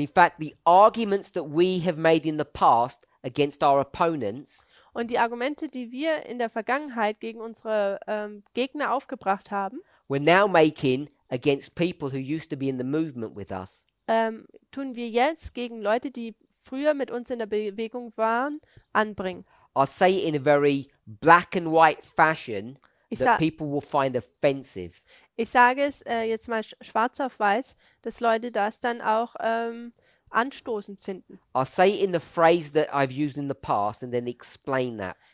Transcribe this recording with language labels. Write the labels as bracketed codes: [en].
[en] And in fact, the arguments that we have made in the past against our opponents [de] Und die Argumente, die wir in der Vergangenheit gegen unsere Gegner aufgebracht haben, [en] we're now making against people who used to be in the movement with us. [de] tun wir jetzt gegen Leute, die früher mit uns in der Bewegung waren, anbringen. [en] I'll say it in a very black and white fashion [de] Ich, [en] that [de] sa [en] people will find offensive. [de] ich sage es jetzt mal schwarz auf weiß, dass Leute das dann auch anstoßend finden. [en] I'll say it in the phrase that I've used in the past and then explain that.